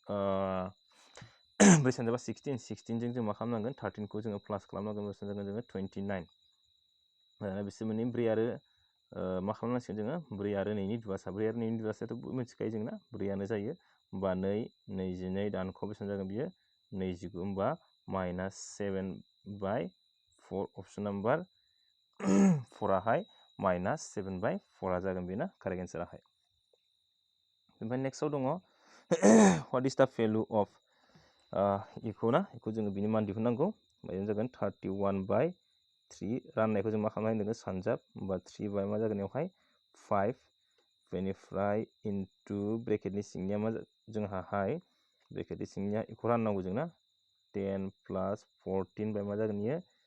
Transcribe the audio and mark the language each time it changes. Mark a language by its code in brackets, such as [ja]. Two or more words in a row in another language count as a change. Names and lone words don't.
[brx] 4 सानजाबा 16 16 जों मा खालामनांगोन 13 खौ जोङो प्लास खालामनांगोन बेसेबां जागोन जोङो 29 बिसोर मोननै 4 आरो मा खालामनांसिगोन जोङो 4 आरो 2नि दुवासा 4 आरो 2नि दुवासायाथ' मिथिखायो जोंना 4आनो जायो होमबा 2 22 दानख' बेसेबां जागोन बियो 29 होमबा माइनास 7/4 [en] option number [brx] 4 आवहाय माइनास 7/4 जागोन बेना [en] correct answer [brx] ओमफ्राय नेक्स्टआव दङ [en] what is the value of [brx] इखौ ना इखौ जोङो बिनि मान दिहुननांगौ बेनो जागोन 31/3 राननायखौ जों मा खालामनाय होनदों सानजाब होमबा 3 मा जागोन बेवहाय 5 बेनिफ्राय इनटु ब्रेकेटनि सिंनिया मा जोंहाहाय ब्रेकेटनि सिंनिया इखौ राननांगौ जोंना 10 प्लास 14 मा जागोन इयो